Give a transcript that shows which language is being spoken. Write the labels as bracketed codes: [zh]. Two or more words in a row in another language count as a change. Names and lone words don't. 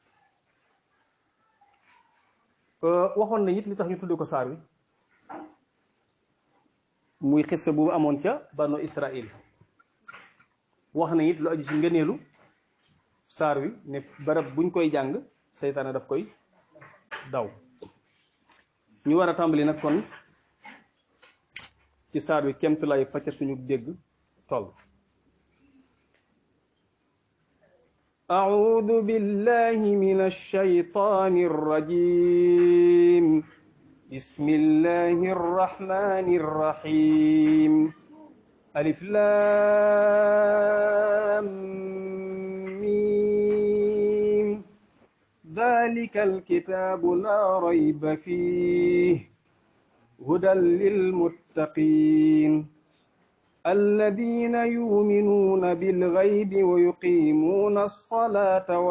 [wo] waxoon nañ it li tax ñu tudd ko saar wi muy xissa bu amoon ca banu Israël wax na it lu aju ci ngëneelu saar wi ne barab buñ koy jàng seytaane daf koy daw ñu war a tàmbali nag kon ci saar wi kemt lay fa ca suñu dégg toll [ar] أعوذ بالله من الشيطان الرجيم بسم الله الرحمن الرحيم ألف لام ميم ذلك الكتاب لا ريب فيه هدى للمتقين الذين يؤمنون بالغيب ويقيمون الصلاة